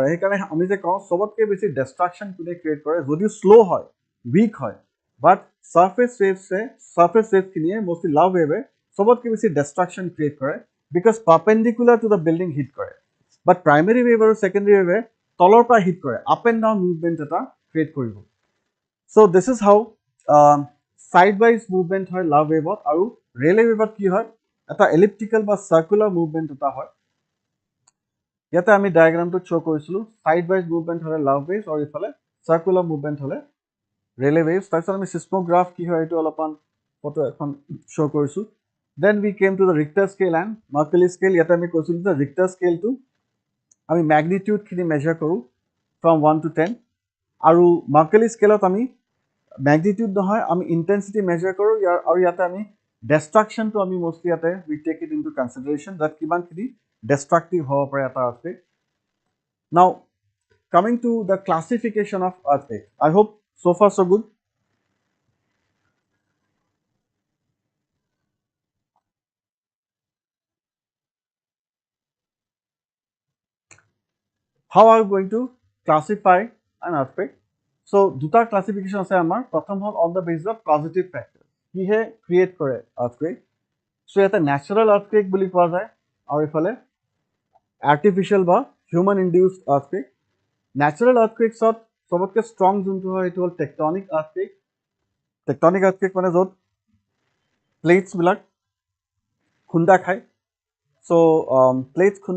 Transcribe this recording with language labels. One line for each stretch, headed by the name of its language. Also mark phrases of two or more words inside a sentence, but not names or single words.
Assamese: সেইকাৰণে আমি যে কওঁ চবতকৈ বেছি ডিষ্ট্ৰাকশ্যন কোনে ক্ৰিয়েট কৰে যদিও শ্ল' হয় উইক হয়
English: but surface wave
Assamese: খিনিয়ে
English: mostly love wave
Assamese: চবতকৈ বেছি
English: destruction create
Assamese: কৰে
English: because perpendicular to the building hit
Assamese: কৰে
English: but primary wave
Assamese: আৰু
English: secondary wave
Assamese: তলৰ পৰা হিট কৰে
English: up and down movement
Assamese: এটা ক্ৰিয়েট কৰিব
English: so this is how side wise movement
Assamese: হয়
English: love wave
Assamese: আৰু
English: Rayleigh wave
Assamese: কি হয় এটা এলিপ্টিকেল বা
English: circular movement
Assamese: এটা হয় ইয়াতে আমি ডায়াগ্ৰামটো শ্ব' কৰিছিলোঁ
English: side wise movement
Assamese: হ'লে
English: love wave
Assamese: আৰু ইফালে
English: circular movement
Assamese: হ'লে
English: Rayleigh waves
Assamese: তাৰপিছত আমি চিস্মোগ্ৰাফ কি হয় এইটো অলপমান ফটো এখন শ্ব' কৰিছোঁ
English: then we came to the Richter scale and Mercalli scale
Assamese: ইয়াতে আমি কৈছিলোঁ যে ৰিক্টাৰ স্কেলটো আমি মেগনিটিউডখিনি মেজাৰ কৰোঁ
English: from 1 to 10
Assamese: আৰু মাৰ্কেলি স্কেলত আমি মেগনিটিউড নহয় আমি
English: intensity measure
Assamese: কৰোঁ আৰু ইয়াতে আমি ডিষ্ট্ৰাকশ্যনটো আমি মোষ্টলি ইয়াতে
English: we take it into consideration
Assamese: যাত কিমানখিনি ডিষ্ট্ৰাকটিভ হ'ব পাৰে এটা
English: earthquake now coming to the classification of earthquake I hope so far so good how are we going to classify an earthquake so
Assamese: দুটা classification আছে আমাৰ প্ৰথম হ'ল
English: on the basis of causative factor
Assamese: কিহে ক্ৰিয়েট কৰে earthquake so এটা
English: natural earthquake
Assamese: বুলি কোৱা যায় আৰু ইফালে artificial বা human
English: induced earthquake natural earthquakesত
Assamese: সবতকৈ strong যোনটো হয় এইটো হ'ল
English: tectonic earthquake
Assamese: মানে য'ত plates বিলাক খুন্দা খায় so plates খুন্দা